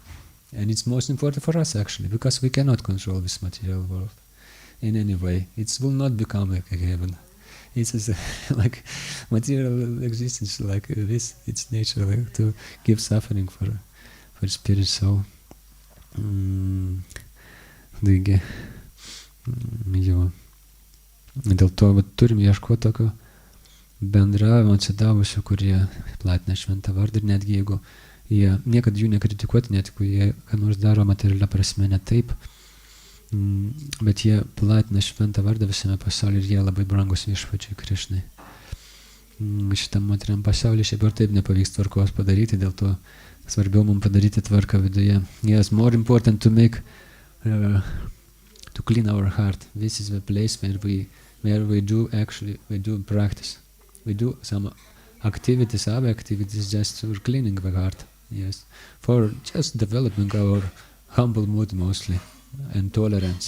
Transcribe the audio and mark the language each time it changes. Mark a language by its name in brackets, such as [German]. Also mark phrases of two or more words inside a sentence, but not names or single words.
[English] And it's most important for us actually, because we cannot control this material world in any way. It will not become like a heaven. It's like material existence like this. It's natural to give suffering for spirit soul. [Lithuanian] Taigi, jo. Dėl to turim ieškoti tokio bendravimo atsidavusių, kurie platina šventą vardą, ir netgi jeigu jie niekad jų nekritikuoti, net jeigu jie ką nors daro materialia prasme ne taip, bet jie platina šventą vardą visame pasaulyje ir jie labai brangus viešpačiui Krišnai. Šitam materialiam pasaulyje šiaip ar taip nepavyks tvarkos padaryti, dėl to svarbiau mums padaryti tvarką viduje. [English] Yes, more important to make to clean our heart. This is the place where we do practice. We do some activities, other activities just for cleaning the heart. Yes, for just developing our humble mood mostly, and tolerance.